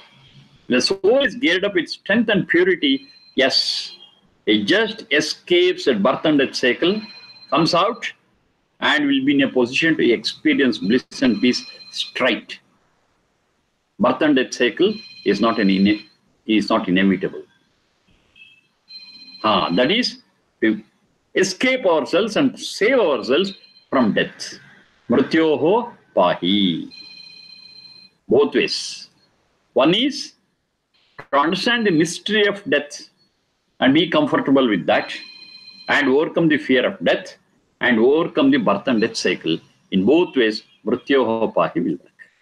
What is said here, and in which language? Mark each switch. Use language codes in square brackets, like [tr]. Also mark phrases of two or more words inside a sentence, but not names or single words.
[en] When the soul is geared up with strength and purity, yes, it just escapes a birth and death cycle, comes out, and will be in a position to experience bliss and peace straight. Birth and death cycle is not inevitable. That is, to escape ourselves and save ourselves from death. [sa] मृत्योः पाहि. [en] Both ways. One is to understand the mystery of death and be comfortable with that and overcome the fear of death and overcome the birth and death cycle. In both ways, [sa] मृत्योः पाहि [en] will work.